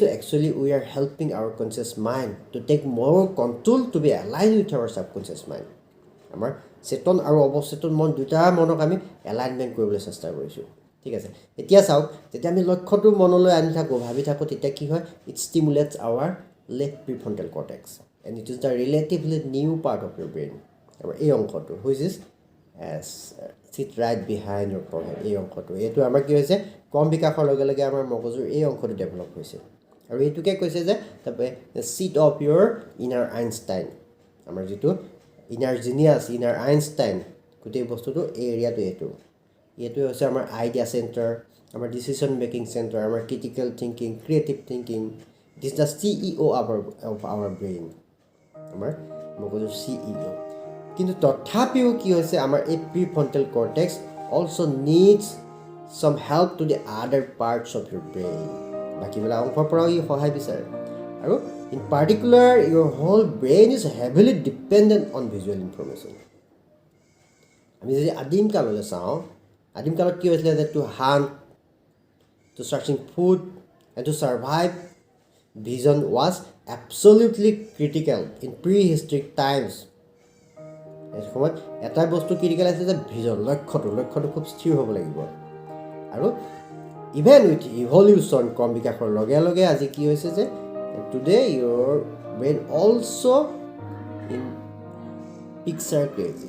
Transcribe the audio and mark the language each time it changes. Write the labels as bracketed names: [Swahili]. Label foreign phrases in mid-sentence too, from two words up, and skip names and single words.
[English] actually we are helping our conscious mind to take more control to be aligned with our subconscious mind. [Assamese] আমাৰ চেতন আৰু অৱচেতন মন দুটা মনক আমি এলাইনমেণ্ট কৰিবলৈ চেষ্টা কৰিছোঁ। ঠিক আছে, এতিয়া চাওক, যেতিয়া আমি লক্ষ্যটো মনলৈ আনি থাকোঁ, ভাবি থাকোঁ, তেতিয়া কি হয়? [English] it stimulates our left prefrontal cortex and it is the relatively new part of your brain. [Assamese] আৰু এই অংশটো [English] which is seat right behind your forehead, [Assamese] এই অংশটো, এইটো আমাৰ কি হৈছে? কম বিকাশৰ লগে আমাৰ মগজুৰ এই অংশটো ডেভেলপ হৈছে। আৰু এইটোকে কৈছে যে [English] the seat of your inner Einstein. [Assamese] আমাৰ যিটো [English] inner genius, inner Einstein, [Assamese] গোটেই বস্তুটো এই এৰিয়াটো এইটোৱে হৈছে আমাৰ [English] idea centre, [Assamese] আমাৰ [English] decision making centre, [Assamese] আমাৰ [English] critical thinking, creative thinking. it is the CEO of our brain, [Assamese] আমাৰ মগজুৰ CEO। কিন্তু তথাপিও কি হৈছে, আমাৰ এই [English] prefrontal cortex also needs some help to the other parts of your brain. [Assamese] বাকীবিলাক অংশৰ পৰাও ই সহায় বিচাৰে। [English] আৰু in particular your whole brain is heavily dependent on visual information. [Assamese] আমি যদি আদিম কাললৈ চাওঁ, আদিম কালত কি হৈছিলে যে [English] to hunt, to searching food and to survive, vision was absolutely critical in prehistoric times. [Assamese] এই সময়ত এটা বস্তু ক্ৰিটিকেল আছে যে ভিজন, লক্ষ্যটো খুব স্থিৰ হ'ব লাগিব। [English] আৰু even with evolution, [Assamese] কম বিকাশৰ লগে আজি কি হৈছে যে [English] today your brain also in picture crazy.